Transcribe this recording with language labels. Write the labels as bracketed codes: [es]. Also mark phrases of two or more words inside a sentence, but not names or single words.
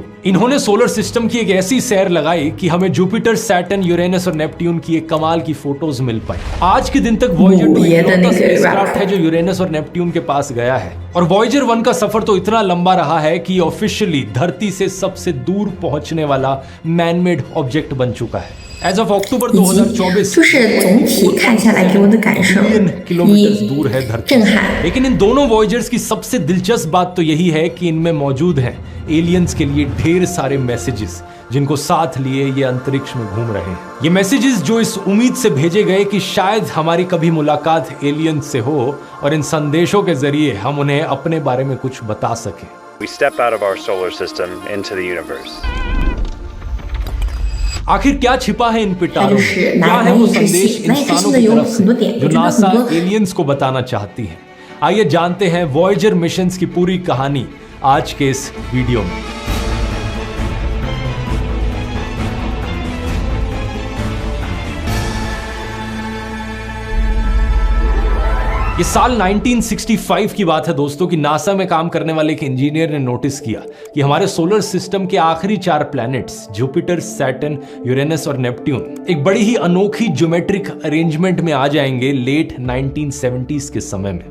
[hi] इन्होंने [en] solar system [hi] की एक ऐसी सैर लगाई कि हमें जुपिटर, सैटर्न, यूरेनस और नेपट्यून की एक कमाल की फोटोज मिल पाई। आज के दिन तक वॉयेजर 2 इकलौता स्पेसक्राफ्ट है जो यूरेनस और नेपट्यून के पास गया है। और वॉयेजर 1 का सफर तो इतना लंबा रहा है कि ऑफिशियली धरती से सबसे दूर पहुंचने वाला [en] manmade object [hi] बन चुका है। [en] As of October 2024, [zh] 就是总体看下来给我的感受 [hi] किलोमीटर दूर है धरती। [zh] 震撼। [hi] लेकिन इन दोनों वॉयेजर्स की सबसे दिलचस्प बात तो यही है कि इनमें मौजूद हैं एलियंस के लिए ढेर सारे मैसेजेस, जिनको साथ लिए ये अंतरिक्ष में घूम रहे हैं। ये मैसेजेस जो इस उम्मीद से भेजे गए कि शायद हमारी कभी मुलाकात एलियंस से हो और इन संदेशों के जरिए हम उन्हें अपने बारे में कुछ बता सकें। [en] We step out of our solar system into the universe. [hi] आखिर क्या छिपा है इन पिटारों में? क्या है वो संदेश इंसानों की तरफ से जो नासा एलियंस को बताना चाहती है? आइए जानते हैं वॉयेजर मिशंस की पूरी कहानी आज के इस वीडियो में। ये साल 1965 की बात है दोस्तों कि नासा में काम करने वाले एक इंजीनियर ने नोटिस किया कि हमारे [en] solar system [hi] के आखिरी 4 प्लैनेट्स जुपिटर, सैटर्न, यूरेनस और नेपट्यून एक बड़ी ही अनोखी [en] geometric arrangement [hi] में आ जाएंगे लेट 1970s के समय में।